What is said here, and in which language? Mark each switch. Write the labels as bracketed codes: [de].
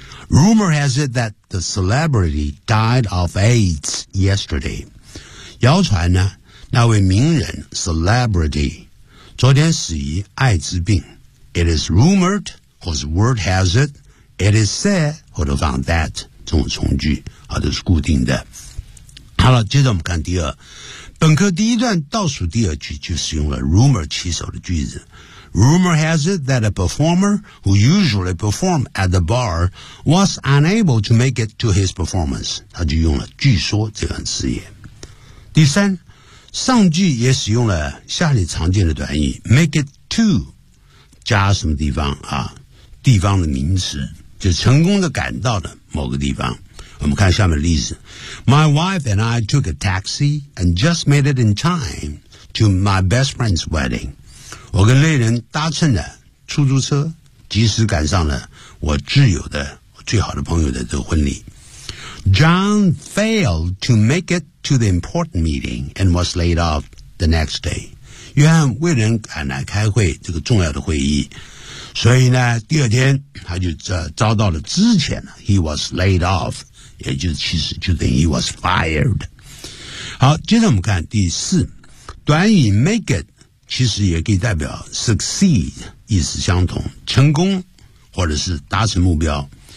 [en] Rumor has it that The celebrity died of AIDS yesterday [zh] 谣传呢那位名人 [en] Celebrity [zh] 昨天死于艾滋病 [en] It is rumored [zh] 或者 [en] word has it It is said [zh] 或者放 [en] that [zh] 这种从句啊都是固定的。好了接着我们看第二。本课第一段倒数第二句就是用了 rumor 起手的句子。 [en] Rumor has it that a performer who usually perform at the bar was unable to make it to his performance. [zh] 他就用了据说这个词也。第三上句也使用了下列常见的短语 make it to, 加什么地方啊地方的名词。就成功的赶到了某个地方。我们看下面的例子。 [en] My wife and I took a taxi and just made it in time to my best friend's wedding. [zh] 我跟恋人搭乘了出租车及时赶上了我挚友的最好的朋友的这个婚礼。 [en] John failed to make it to the important meeting and was laid off the next day. [zh] 约翰未能赶来开会这个重要的会议。所以呢第二天他就遭到了之前 [en] He was laid off [zh] 也就是其实就等于 [en] He was fired [zh] 好接着我们看第四短语 make it 其实也可以代表 succeed 意思相同成功或者是达成目标